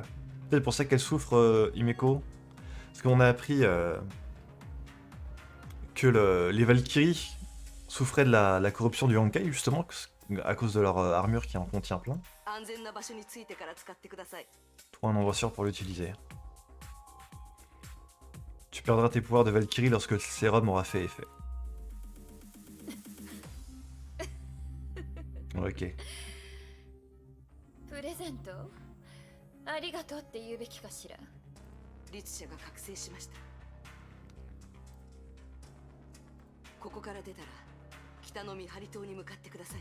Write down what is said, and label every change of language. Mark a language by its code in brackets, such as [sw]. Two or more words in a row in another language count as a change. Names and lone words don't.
[fr] peut-être pour ça qu'elle souffre, Himeko. Parce qu'on a appris que les Valkyries souffraient de la corruption du Honkai, justement, à cause de leur armure qui en contient plein. Trouve un endroit sûr pour l'utiliser. Tu perdras tes pouvoirs de Valkyrie lorsque le sérum aura fait effet. Ok. [ja] プレゼントありがとうって言うべきかしら。律者が覚醒しました。ここから出たら北の見張り島に向かってください。